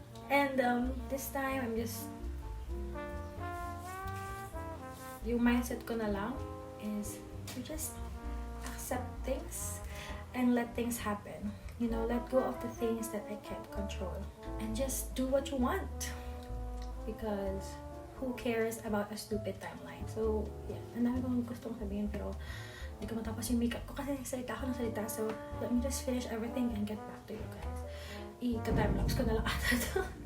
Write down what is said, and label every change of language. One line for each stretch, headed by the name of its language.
English: And this time, I'm just,
Filipino: yung mindset ko na lang
English: is to just accept things and let things happen. You know, let go of the things that I can't control. And just do what you want. Because who cares about a stupid timeline? So, yeah.
Filipino: Ang dami kong gustong sabihin pero hindi ko matapos yung makeup ko kasi salita ako ng salita.
English: So, let me just finish everything and get back to you guys.
Filipino: Ika-timelapse ko na lang ata to.